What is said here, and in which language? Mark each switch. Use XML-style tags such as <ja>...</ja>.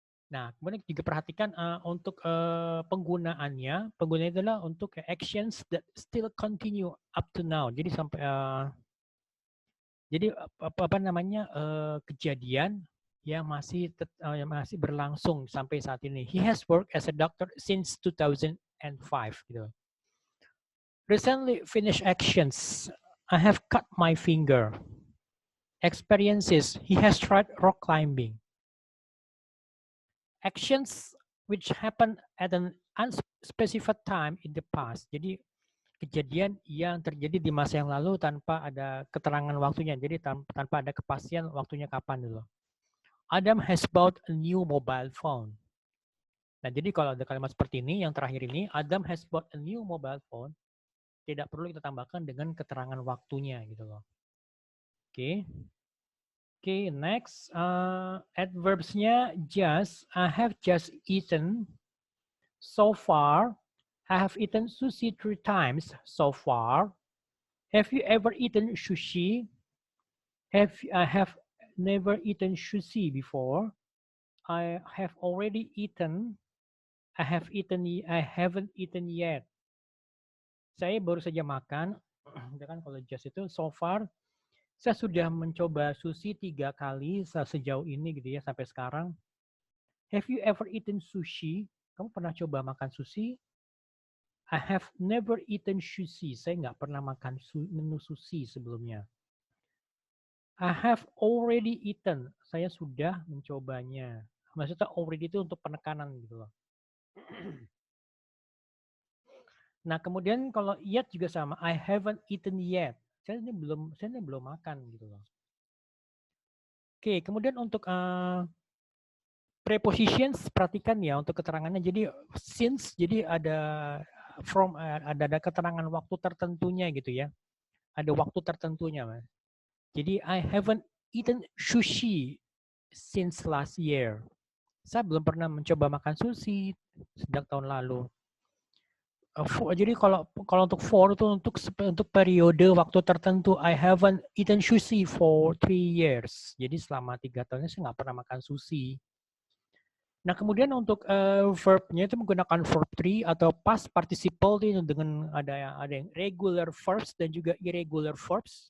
<id>Nah, kemudian juga perhatikan untuk penggunaannya adalah untuk</id> <en>actions that still continue up to now.</en> <id>Jadi sampai jadi apa namanya kejadian yang yang masih berlangsung sampai saat ini.</id> <en>He has worked as a doctor since 2005 gitu. Recently finished actions. I have cut my finger. Experiences. He has tried rock climbing. Actions which happen at an unspecified time in the past.</en> <id>Jadi kejadian yang terjadi di masa yang lalu tanpa ada keterangan waktunya. Jadi tanpa ada kepastian waktunya kapan dulu.</id> <en>Adam has bought a new mobile phone.</en> <id>Nah, jadi kalau ada kalimat seperti ini, yang terakhir ini,</id> <en>Adam has bought a new mobile phone,</en> <id>tidak perlu kita tambahkan dengan keterangan waktunya gitu loh. Oke. Oke, next.</id> <en>Adverbsnya just, I have just eaten. So far, I have eaten sushi 3 times so far. Have you ever eaten sushi? I have never eaten sushi before. I have already eaten. I haven't eaten yet.</en> <id>Saya baru saja makan. Kan kalau just itu</id> <en>so far</en> <id>saya sudah mencoba sushi 3 kali sejauh ini gitu ya sampai sekarang.</id> <en>Have you ever eaten sushi?</en> <id>Kamu pernah coba makan sushi?</id> <en>I have never eaten sushi.</en> <id>Saya nggak pernah makan menu sushi sebelumnya.</id> <en>I have already eaten.</en> <id>Saya sudah mencobanya. Maksudnya already itu untuk penekanan gitu loh. Nah, kemudian kalau yet juga sama.</id> <en>I haven't eaten yet.</en> <id>Saya ini belum makan gitu loh. Oke, kemudian untuk prepositions perhatikan ya untuk keterangannya. Jadi since jadi ada from ada keterangan waktu tertentunya gitu ya. Ada waktu tertentunya, Mas.</id> <en>Jadi I haven't eaten sushi since last year.</en> <id>Saya belum pernah mencoba makan sushi sejak tahun lalu. Jadi kalau untuk for itu untuk periode waktu tertentu,</id> <en>I haven't eaten sushi for 3 years.</en> <id>Jadi selama 3 tahun saya nggak pernah makan sushi. Nah kemudian untuk verbnya itu menggunakan verb 3 atau past participle dengan ada yang regular verbs dan juga irregular verbs.</id>